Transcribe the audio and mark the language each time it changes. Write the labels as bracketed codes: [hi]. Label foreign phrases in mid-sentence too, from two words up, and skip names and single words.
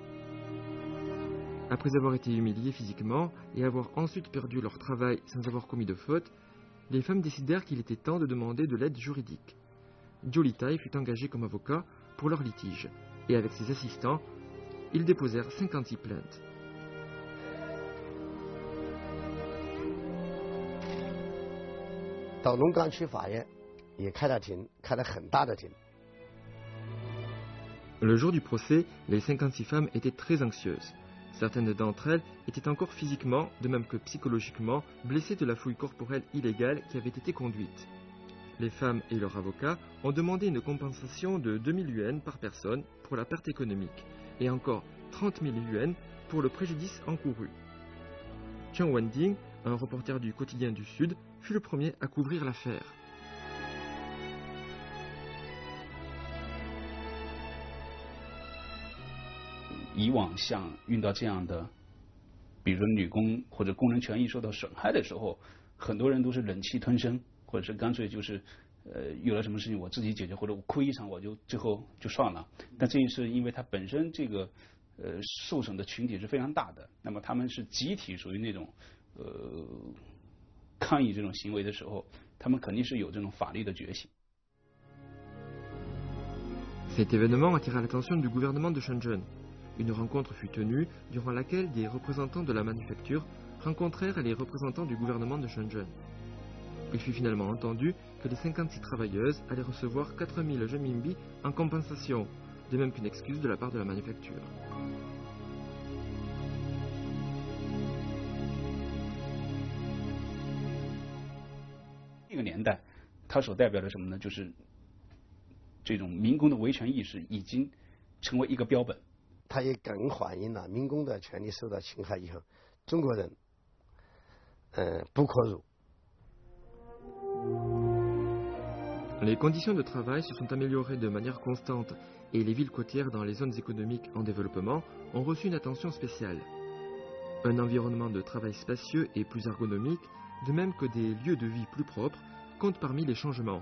[fr] Après avoir été humiliées physiquement et avoir ensuite perdu leur travail sans avoir commis de faute, les femmes décidèrent qu'il était temps de demander de l'aide juridique. Zhou Litai fut engagé comme avocat pour leur litige, et avec ses assistants, ils déposèrent 56 plaintes. [zh] Dans 龙岗区法院也开了庭，开了很大的庭。 [fr] Le jour du procès, les 56 femmes étaient très anxieuses. Certaines d'entre elles étaient encore physiquement, de même que psychologiquement, blessées de la fouille corporelle illégale qui avait été conduite. Les femmes et leurs avocats ont demandé une compensation de 2000 yuans par personne pour la perte économique et encore 30 000 yuans pour le préjudice encouru. Qiang Wending, un reporter du quotidien du Sud, fut le premier à couvrir l'affaire. [zh] 以往像遇到这样的，比如女工或者工人权益受到损害的时候，很多人都是忍气吞声，或者是干脆就是有了什么事情我自己解决，或者我哭一场我就最后就算了。但这一次，因为它本身这个受损的群体是非常大的，那么他们是集体属于那种抗议这种行为的时候，他们肯定是有这种法律的觉醒。 [fr] Cet événement attira l'attention du gouvernement de Shenzhen. Une rencontre fut tenue durant laquelle des représentants de la manufacture rencontrèrent les représentants du gouvernement de Shenzhen. Il fut finalement entendu que les 56 travailleuses allaient recevoir 4000 renminbi en compensation, de même qu'une excuse de la part de la manufacture. [zh] 这个年代，它所代表的什么呢？就是这种民工的维权意识已经成为一个标本。它也更反映了民工的权利受到侵害以后，中国人不可入。 [fr] Les conditions de travail se sont améliorées de manière constante et les villes côtières dans les zones économiques en développement ont reçu une attention spéciale. Un environnement de travail spacieux et plus ergonomique, de même que des lieux de vie plus propres, comptent parmi les changements.